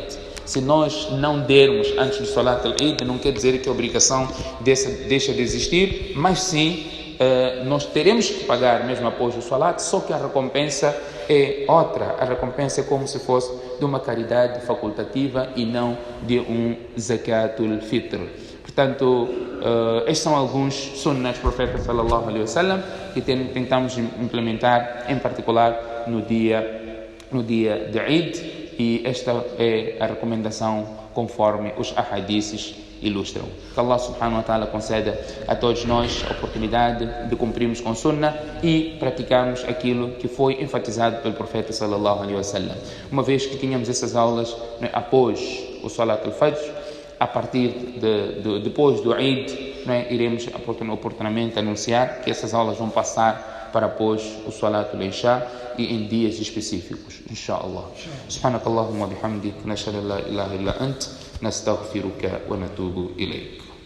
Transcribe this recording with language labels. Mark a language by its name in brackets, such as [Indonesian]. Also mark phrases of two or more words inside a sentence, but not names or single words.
[Portuguese] Se nós não dermos antes do Salatul Eid, não quer dizer que a obrigação deixa de existir, mas sim, nós teremos que pagar mesmo após o Salat, só que a recompensa é outra. A recompensa é como se fosse de uma caridade facultativa e não de um [Arabic] زكاة الفطر. [Portuguese] Portanto, estes são alguns sunnahs do profeta [Arabic] صلى الله عليه وسلم [Portuguese] que tentamos implementar, em particular no dia de Eid, e esta é a recomendação conforme os ahadiths ilustram. Que [Arabic] الله سبحانه وتعالى [Portuguese] conceda a todos nós a oportunidade de cumprirmos com sunnah e praticarmos aquilo que foi enfatizado pelo profeta [Arabic] صلى الله عليه وسلم. [Portuguese] Uma vez que tínhamos essas aulas, né, após o [Arabic] صلاة الفجر, [Portuguese] a partir depois do Eid, né, iremos oportunamente anunciar que essas aulas vão passar para após o [Arabic] صلاة العشاء [Portuguese] e em dias específicos, inshallah. [Arabic] سبحانك اللهم وبحمدك، نشهد أن لا إله إلا أنت، نستغفرك ونتوب إليك.